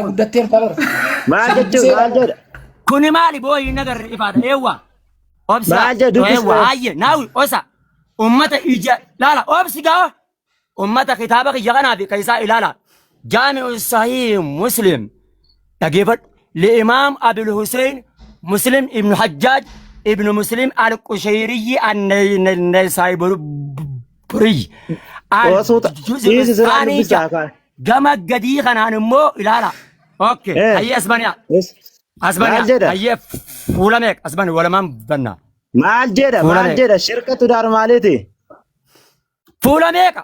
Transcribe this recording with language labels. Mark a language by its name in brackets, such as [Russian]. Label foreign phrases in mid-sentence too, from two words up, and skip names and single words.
[Oromo] Maal jechuun maal jedha? Kuni maali booyi nagarre ifaadha eewwa. Obsa Maal jedhu eewwa hayye naawi osa ummata ija laala obsi gaa ummata kitaaba kiyya kanaafi kaisaa ilaala jaami'u sahih muslim dhaggeeffadhu li'imaam abil hussein muslim ibnu hajjaaj ibnu muslim al-qushayriyi an-naysaaburii gama gadii kanaan immoo ilaala okay hayye asbaniya hayye fuula meeq asbani walamaan banna maal jedha shirkatu daarmaaleeti fuula meeqa